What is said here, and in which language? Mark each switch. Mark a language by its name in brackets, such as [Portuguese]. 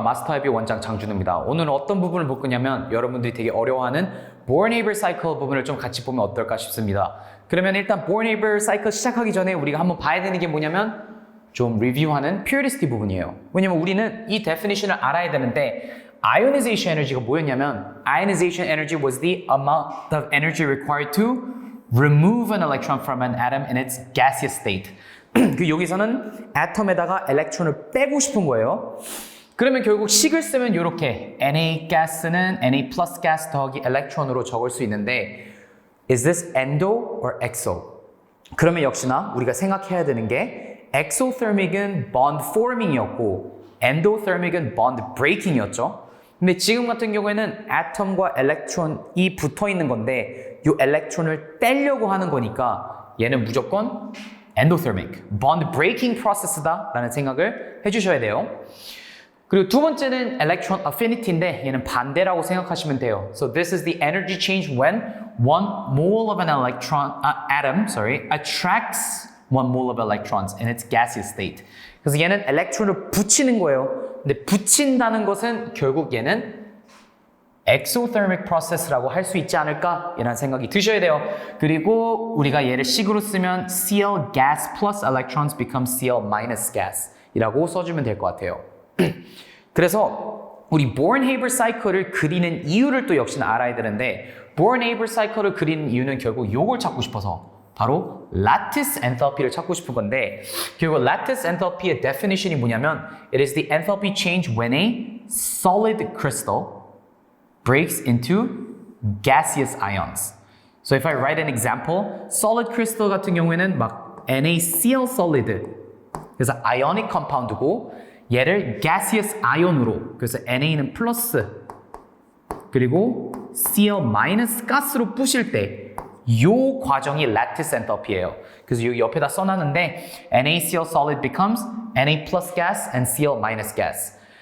[Korean] 마스터헤비 원장 장준우입니다. 오늘은 어떤 부분을 볼 거냐면 여러분들이 되게 어려워하는 Born-Haber Cycle 부분을 좀 같이 보면 어떨까 싶습니다. 그러면 일단 Born-Haber Cycle 시작하기 전에 우리가 한번 봐야 되는 게 뭐냐면 좀 리뷰하는 Periodicity 부분이에요. 왜냐면 우리는 이 definition을 알아야 되는데 Ionization energy가 뭐였냐면 [English] Ionization energy was the amount of energy required to remove an electron from an atom in its gaseous state. [Korean] 그 여기서는 아톰에다가 엘렉트론을 빼고 싶은 거예요. 그러면 결국 식을 쓰면 이렇게 Na 가스는 Na plus gas 더하기 엘렉트론으로 적을 수 있는데 [English] Is this endo or exo? [Korean] 그러면 역시나 우리가 생각해야 되는 게 exothermic은 bond forming이었고 endothermic은 bond breaking이었죠. 근데 지금 같은 경우에는 아톰과 엘렉트론이 붙어 있는 건데 이 엘렉트론을 떼려고 하는 거니까 얘는 무조건 endothermic, bond breaking process다 라는 생각을 해주셔야 돼요. 그리고 두 번째는 electron affinity인데 얘는 반대라고 생각하시면 돼요. [English] So this is the energy change when one mole of an atom attracts one mole of electrons in its gaseous state. [Korean] 그래서 얘는 엘렉트론을 붙이는 거예요. 근데 붙인다는 것은 결국 얘는 exothermic process라고 할 수 있지 않을까? 이라는 생각이 드셔야 돼요. 그리고 우리가 얘를 식으로 쓰면 [English] Cl gas plus electrons become Cl minus gas [Korean] 이라고 써주면 될 것 같아요. 그래서 우리 Born-Haber cycle을 그리는 이유를 또 역시나 알아야 되는데 Born-Haber cycle을 그리는 이유는 결국 요걸 찾고 싶어서 바로 lattice enthalpy를 찾고 싶은 건데 결국 lattice enthalpy의 definition이 뭐냐면 [English] It is the enthalpy change when a solid crystal breaks into gaseous ions. So if I write an example, [Korean] solid crystal 같은 경우에는 막 NaCl solid 그래서 ionic compound고 얘를 gaseous ion으로 그래서 Na는 플러스 그리고 Cl 마이너스 가스로 부실 때 이 과정이 lattice enthalpy예요. 그래서 여기 옆에다 써놨는데 [English] NaCl solid becomes Na plus gas and Cl minus gas.